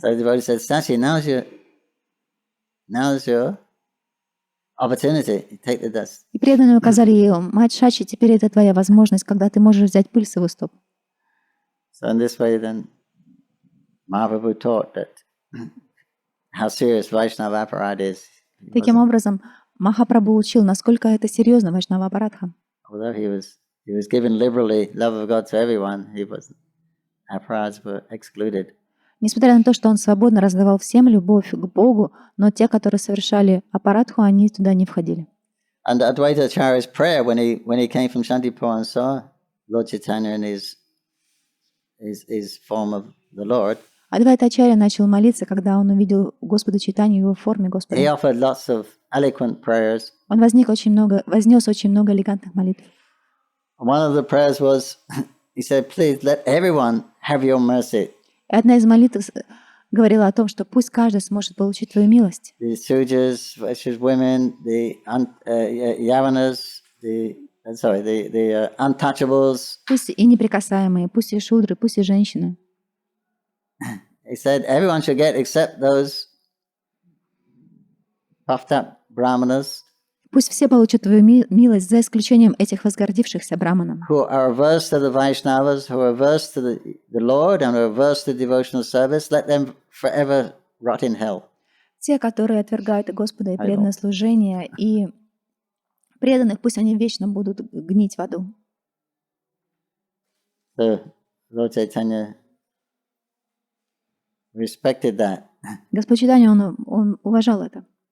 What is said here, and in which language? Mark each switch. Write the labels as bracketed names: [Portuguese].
[English] So the devotee said, Sati, now's your opportunity. Take the dust. [Russian] И преданные указали ей: мать Шачи, теперь это твоя возможность, когда ты можешь взять пыль с его стоп. [English] So in this way, then Mahaprabhu taught that how serious Vaishnava aparad is. [Russian] Таким образом, Махапрабху учил, насколько это серьезно Вайшнава апарадха. [English] Although he was given liberally love of God to everyone, aparads were excluded. [Russian] Несмотря на то, что он свободно раздавал всем любовь к Богу, но те, которые совершали апарадху, они туда не входили. [English] And Advaita Acharya's prayer when he came from Shantipur and saw Lord Chaitanya in his form of the Lord, [Russian] Адвайта Acharya начал молиться, когда он увидел Господа Чайтанью в его форме Господа. [English] he offered lots of eloquent prayers. [Russian] Он вознес очень много элегантных молитв. [English] One of the prayers was, he said, please let everyone have your mercy. [Russian] И одна из молитв говорила о том, что пусть каждый сможет получить твою милость. [English] The Sujas, Vaishyas women, the Yavanas, the the untouchables. [Russian] Пусть и неприкасаемые, пусть и шудры, пусть и женщины. [English] He said everyone should get except those puffed up brahmanas. [Russian] Пусть все получат твою милость, за исключением этих возгордившихся браманам, [English] Who are averse to the Vaishnavas, who are averse to the Lord and are averse to devotional service, let them forever rot in hell. [Russian] те, которые отвергают и Господа, и преданное служение, и преданных, пусть они вечно будут гнить в аду. [English] So Lord Chaitanya respected that. [Russian] Господь Чайтанья, он уважал это.